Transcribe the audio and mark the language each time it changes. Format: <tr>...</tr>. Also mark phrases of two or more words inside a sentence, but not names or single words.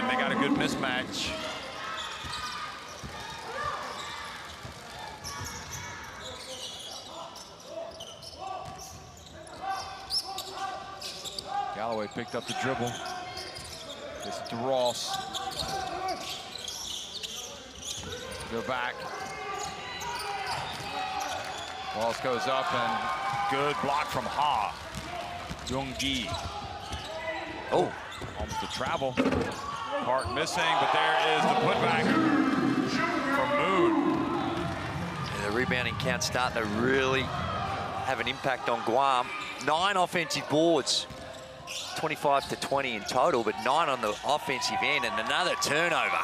<en>They got a good mismatch. Galloway picked up the dribble. Gets it to Ross. Go back. Ross goes up, and good block from Ha. Jung-gi. Oh, almost a travel. Park missing, but there is the putback from Moon. And the rebounding count starting to really have an impact on Guam. 9 offensive boards. 25 to 20 in total, but 9 on the offensive end, and another turnover.</en>